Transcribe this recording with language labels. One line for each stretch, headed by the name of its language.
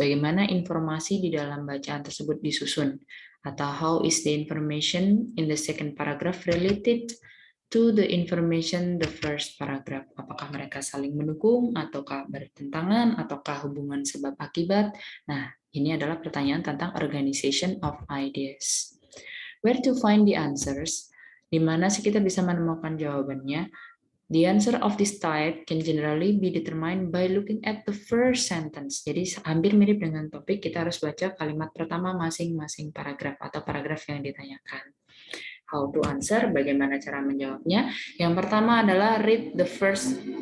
Indonesian: Bagaimana informasi di dalam bacaan tersebut disusun? Atau
English: how is the information in the second paragraph related to the information the first paragraph?
Indonesian: Apakah mereka mereka saling mendukung, ataukah bertentangan, ataukah hubungan sebab akibat. Nah, ini adalah pertanyaan tentang
English: organization of ideas. Where to find the answers?
Indonesian: Di mana sih kita bisa menemukan jawabannya?
English: The answer of this type can generally be determined by looking at the first sentence.
Indonesian: Jadi hampir mirip dengan topik, kita harus baca kalimat pertama masing-masing paragraf atau paragraf yang ditanyakan.
English: How to answer,
Indonesian: bagaimana cara menjawabnya? Yang pertama adalah
English: read the first.